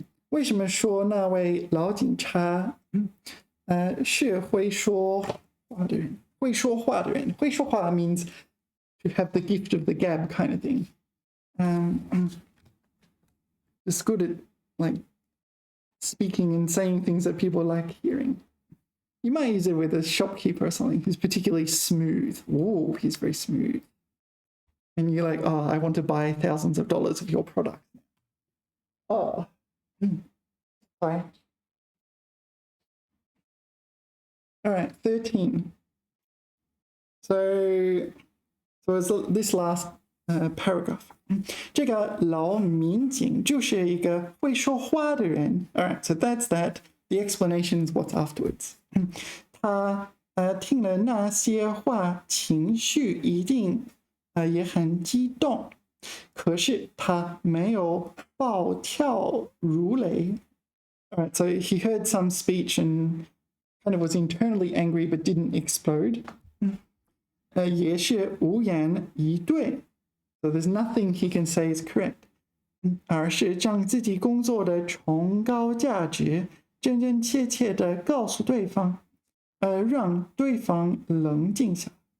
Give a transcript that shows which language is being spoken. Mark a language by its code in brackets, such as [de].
[zh] 为什么说那位老警察是会说话的人？会说话的人，会说话 [en] means to have the gift of the gab kind of thing. just good at like speaking and saying things that people like hearing. You might use it with a shopkeeper or something who's particularly smooth. Oh, he's very smooth. And you're like, oh, I want to buy thousands of dollars of your product. Oh, sorry. All right, 13. So it's this last paragraph. [zh] 这个老民警就是一个会说话的人. [en] All right, so that's that. The explanation is what's afterwards. [zh] 他听了那些话，情绪一定也很激动，可是他没有暴跳如雷. [en] All right, so he heard some speech and kind of was internally angry but didn't explode. [zh] 也是无言以对. [en] So there's nothing he can say is correct. [zh] 而是将自己工作的崇高价值真真切切地告诉对方，让对方冷静下。